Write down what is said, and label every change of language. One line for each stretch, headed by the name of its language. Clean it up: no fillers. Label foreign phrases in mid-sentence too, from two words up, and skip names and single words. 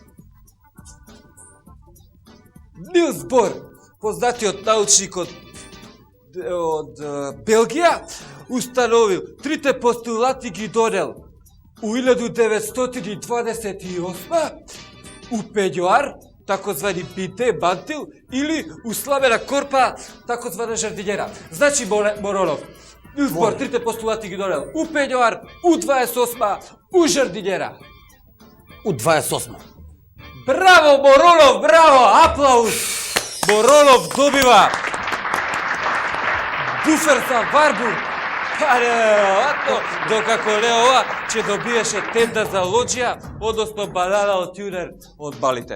Macedonian: Нилс Бор, познатиот научник од Белгија, установил трите постулати ги донел у 1928 у пењоар, такозвани биде мантил, или у сламена корпа, такозвана жардинјера. Значи, Моронов, Нилс Бор трите постулати ги донел у пењоар, у 28 у жардинјера. У 28. Браво, Моронов, браво, аплауз! Моронов добива буфер за Варбур. Па неверојатно, докако не ова, ќе добиеше тенда за лоџија, односно банана од тюнер од балите.